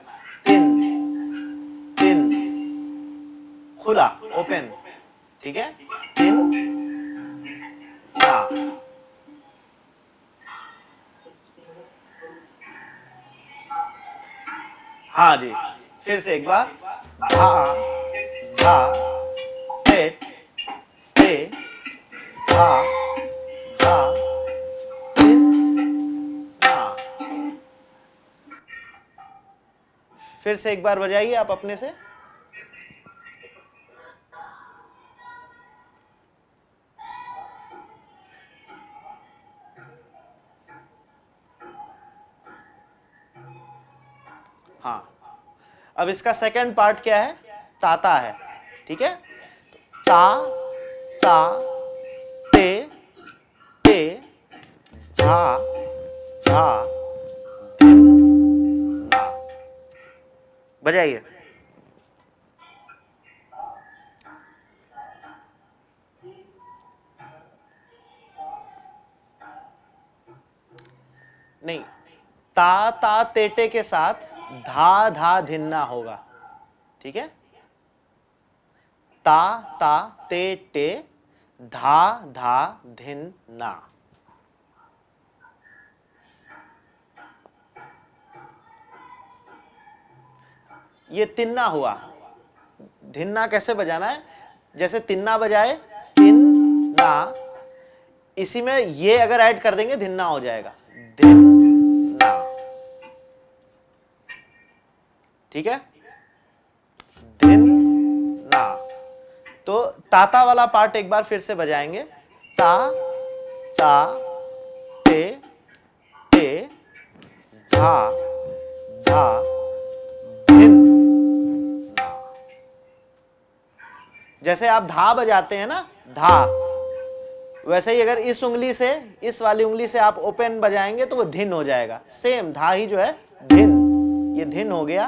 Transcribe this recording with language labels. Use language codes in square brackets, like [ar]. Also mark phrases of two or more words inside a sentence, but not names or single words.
[hi] तिन तिन, खुला ओपन, ठीक है? तिन ना। हाँ जी, फिर से एक बार, धा धा ते ते धा धा तिन ना। फिर से एक बार बजाइए आप अपने से। हाँ, अब इसका सेकंड पार्ट क्या है? ताता है, ठीक है? ता ता ते ते धा धा धिन ना। बजाइए। नहीं, ता ता तेटे के साथ धा धा धिन्ना होगा, ठीक है? ता ता ते टे धा धा धिन ना। ये तिन्ना हुआ। धिन्ना कैसे बजाना है? जैसे तिन्ना बजाए, तिन ना, इसी में ये अगर ऐड कर देंगे धिन्ना हो जाएगा, धिन ना, ठीक है? धिन ना। तो ताता वाला पार्ट एक बार फिर से बजाएंगे। ता ता ते ते धा धा धिन ना। जैसे आप धा बजाते हैं ना, धा, वैसे ही अगर इस उंगली से, इस वाली उंगली से आप ओपन बजाएंगे तो वो धिन हो जाएगा। सेम धा ही जो है धिन, ये धिन हो गया।